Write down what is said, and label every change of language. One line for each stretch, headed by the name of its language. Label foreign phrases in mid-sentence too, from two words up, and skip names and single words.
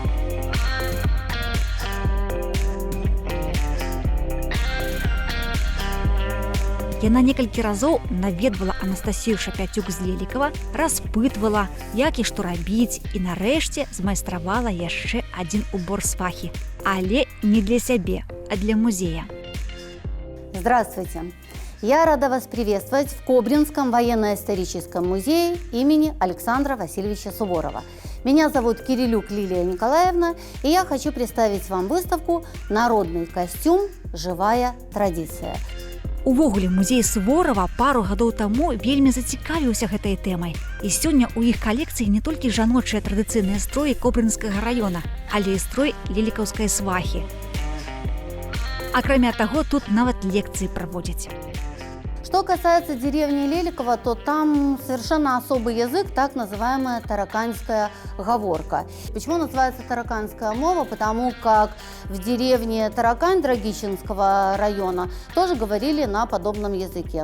Belarusian: Яна некалькі разоў наведвала Анастасію Шапяцюк з Лелікава, распытвала, як і што рабіць, і нарэшце змайстравала яшчэ адзін убор свахі. Але не для сябе, а для музея.
Russian: Здравствуйте! Я рада вас приветствовать в Кобринском военно-историческом музее имени Александра Васильевича Суворова. Меня зовут Кирилюк Лилия Николаевна, и я хочу представить вам выставку «Народный костюм. Живая традиция».
Belarusian: Увогуле, музей Суворова пару гадоў таму вельмі зацікавіўся гэтай тэмай. І сёння ў іх калекцыі не толькі жаночыя традыцыйныя строі Кобрынскага раёна, але і строй лелікаўскай свахі. Акрамя таго, тут нават лекцыі праводзяць.
Russian: Что касается деревни Леликова, то там совершенно особый язык, так называемая тараканская говорка. Почему называется тараканская мова? Потому как в деревне Таракань Драгичинского района тоже говорили на подобном языке.